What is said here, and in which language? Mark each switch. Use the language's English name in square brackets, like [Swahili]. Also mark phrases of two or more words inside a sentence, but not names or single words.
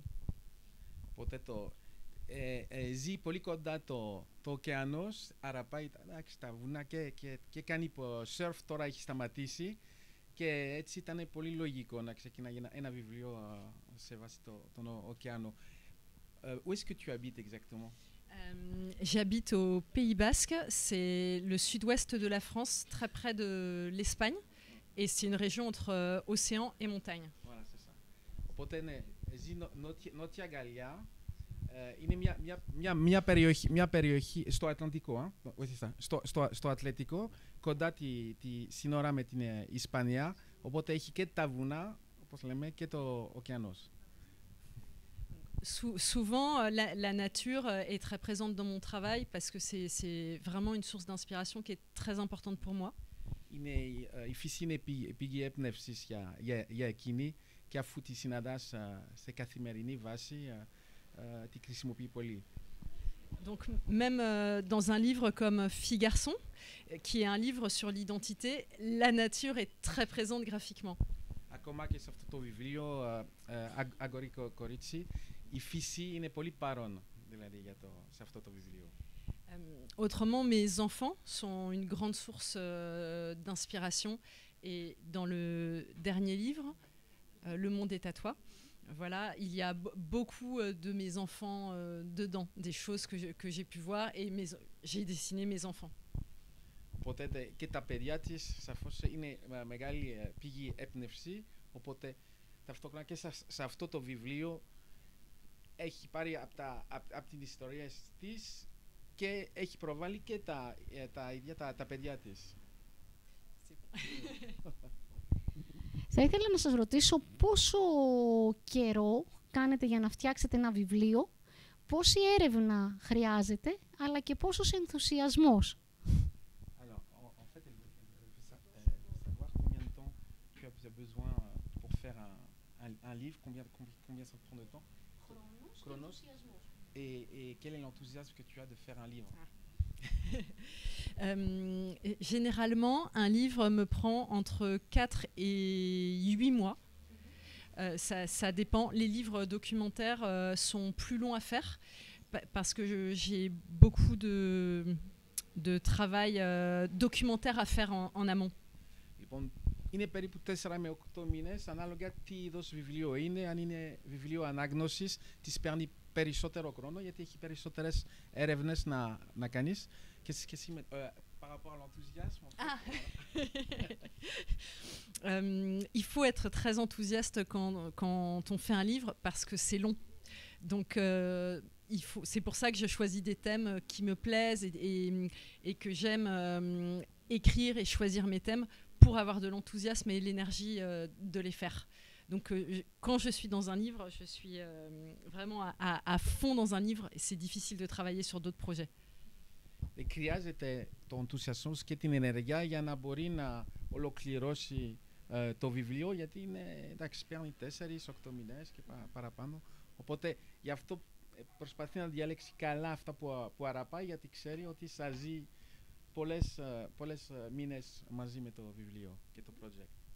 [Greek] Οπότε ζει πολύ κοντά το ωκεανός, άρα πάει στα βουνά και κάνει σερφ, τώρα έχει σταματήσει. Και έτσι ήταν πολύ λογικό να ξεκινάει ένα βιβλίο σε βάση τον ωκεανό. [French] Où est-ce que tu habites exactement? J'habite au Pays Basque, c'est le sud-ouest de la France, très près de l'Espagne. Et c'est une région entre océan et montagne. Voilà, c'est ça. [Greek] Οπότε ναι, ζει νότια Γαλλία. Είναι μια περιοχή στο Ατλαντικό, στο Ατλαντικό, κοντά τη σύνορα με την Ισπανία, οπότε έχει και τα βουνά, όπως λέμε, και το ωκεανός. [French] Souvent, la nature est très présente dans mon travail parce que c'est vraiment une source d'inspiration qui est très importante pour moi. [Greek] Είναι η φύση είναι πηγή έμπνευσης για εκείνη και αφού τη συναντάς σε καθημερινή βάση, τη χρησιμοποιεί πολύ. [French] Donc même dans un livre comme Fille Garçon, qui est un livre sur l'identité, la nature est très présente graphiquement. [Greek] Ακόμα και σε αυτό το βιβλίο, Αγόρι Κορίτσι, η φύση είναι πολύ παρόν, δηλαδή σε αυτό το βιβλίο. [French] Autrement, mes enfants sont une grande source d'inspiration. Et dans le dernier livre, Le monde est à toi, voilà, il y a beaucoup de mes enfants dedans, des choses que j'ai pu voir et j'ai dessiné mes enfants. [Greek] Οπότε και τα παιδιά της σαφώς είναι μεγάλη πηγή έμπνευση, οπότε ταυτόχρονα και σε αυτό το βιβλίο έχει πάρει από την ιστορία της και έχει προβάλει και τα ίδια τα παιδιά της. Θα ήθελα να σας ρωτήσω πόσο καιρό κάνετε για να φτιάξετε ένα βιβλίο, πόση έρευνα χρειάζεται, αλλά και πόσος ενθουσιασμός. [French] Alors, en fait, elle veut savoir combien de temps tu as besoin pour faire un livre, combien ça prend de temps. Chronos. Et quel est l'enthousiasme que tu as de faire un livre? Généralement, un livre me prend entre 4 et 8 mois. Ça dépend. Les livres documentaires sont plus longs à faire parce que j'ai beaucoup de travail documentaire à faire en amont. [Greek] Λοιπόν, είναι περίπου 4 με 8 μήνες, ανάλογα τι είδος βιβλίο είναι. Αν είναι βιβλίο ανάγνωσης, της παίρνει περισσότερο χρόνο, γιατί έχει περισσότερες έρευνες να κάνεις. Και σε σχέση με [French] par rapport à l'enthousiasme. Il faut être très enthousiaste quand on fait un livre parce que c'est long. Donc c'est pour ça que je choisis des thèmes qui me plaisent et que j'aime écrire et choisir mes thèmes pour avoir de l'enthousiasme et l'énergie de les faire. Donc quand je suis dans un livre, je suis vraiment à fond dans un livre et c'est difficile de travailler sur d'autres projets. [Greek] Χρειάζεται το ενθουσιασμό και την ενέργεια για να μπορεί να ολοκληρώσει το βιβλίο, γιατί είναι, εντάξει, παίρνει 4-8 μήνες και παραπάνω. Οπότε γι' αυτό προσπαθεί να διαλέξει καλά αυτά που αραπάει, γιατί ξέρει ότι θα ζει πολλές μήνες μαζί με το βιβλίο και το project.